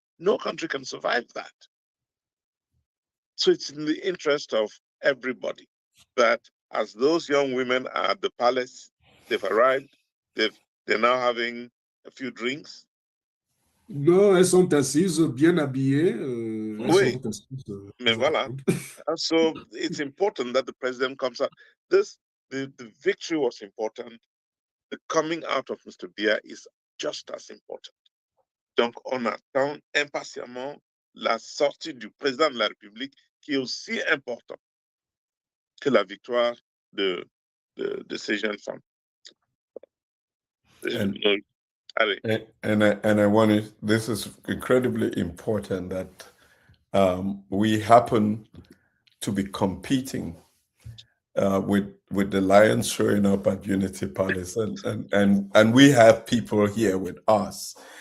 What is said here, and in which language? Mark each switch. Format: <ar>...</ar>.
<en>No country can survive that. So it's in the interest of everybody that as those young women are at the palace, they've arrived, they're now having a few drinks.</en> <fr>Non, elles sont assises, bien habillées. Oui, mais voilà.</fr> <en>So it's important that the president comes out. The victory was important. The coming out of Mr. Biya is just as important.</en> <fr>Donc, on attend impatiemment la sortie du président de la République, qui est aussi important que la victoire de ces jeunes femmes.</fr> <en>And I wanted, this is incredibly important that we happen to be competing with the Lions showing up at Unity Palace, and we have people here with us.</en>